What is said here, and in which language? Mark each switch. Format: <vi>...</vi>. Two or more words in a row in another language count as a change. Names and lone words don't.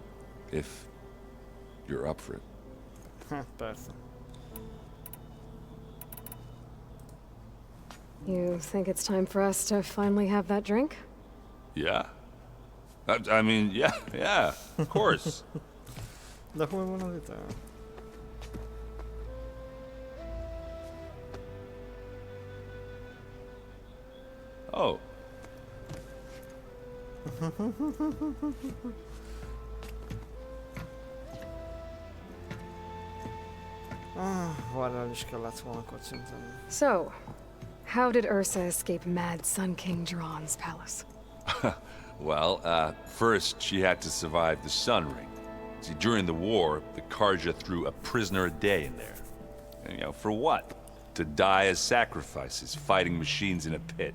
<en>If you're up for it.</en> <hu>Persze.</hu> <en>You think it's time for us to finally have that drink? Yeah. I mean, yeah, of course.</en> <hu>De hol van az ital?</hu> <en>Oh.</en> <hu>Varral is kellett volna kocintani.</hu> <en>So, how did Ursa escape Mad Sun King Jiran's palace? Well, first she had to survive the Sun Ring. See, during the war, the Carja threw a prisoner a day in there. And, you know, for what? To die as sacrifices, fighting machines in a pit.</en>